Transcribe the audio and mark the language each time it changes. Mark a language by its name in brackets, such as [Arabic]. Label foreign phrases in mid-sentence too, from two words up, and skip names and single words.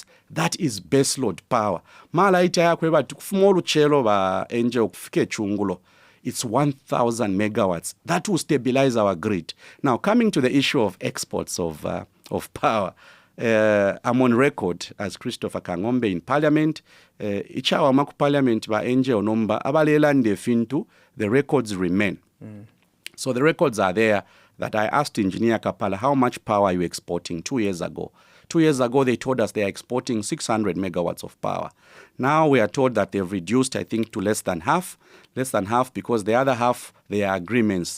[English] That is baseload power. It's 1,000 megawatts. That will stabilize our grid. Now, coming to the issue of exports of power, I'm on record as Christopher Kang'ombe in Parliament. [Bemba] Ichawa maku Parliament ba enje onomba abalela ndefintu, [English] the records remain. So the records are there that I asked Engineer Kapala, how much power are you exporting 2 years ago? 2 years ago, they told us they are exporting 600 megawatts of power. Now we are told that they've reduced, I think, to less than half because the other half, they are agreements.